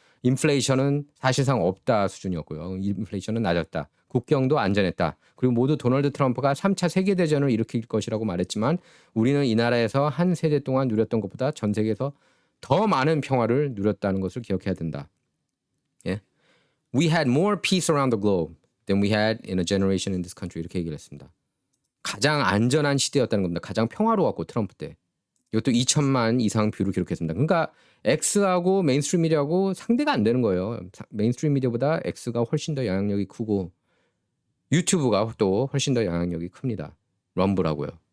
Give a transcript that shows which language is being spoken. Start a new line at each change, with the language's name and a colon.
Korean: 인플레이션은 사실상 없다 수준이었고요. 인플레이션은 낮았다. 국경도 안전했다. 그리고 모두 도널드 트럼프가 3차 세계대전을 일으킬 것이라고 말했지만 우리는 이 나라에서 한 세대 동안 누렸던 것보다 전 세계에서 더 많은 평화를 누렸다는 것을 기억해야 된다. 예.
English: We had more peace around the globe than we had in a generation in this country.
Korean: 이렇게 얘기를 했습니다. 가장 안전한 시대였다는 겁니다. 가장 평화로웠고 트럼프 때. 이것도 2천만 이상 뷰를 기록했습니다. 그러니까 X하고 메인스트림 미디어하고 상대가 안 되는 거예요. 메인스트림 미디어보다 X가 훨씬 더 영향력이 크고 유튜브가 또 훨씬 더 영향력이 큽니다. 럼블하고요.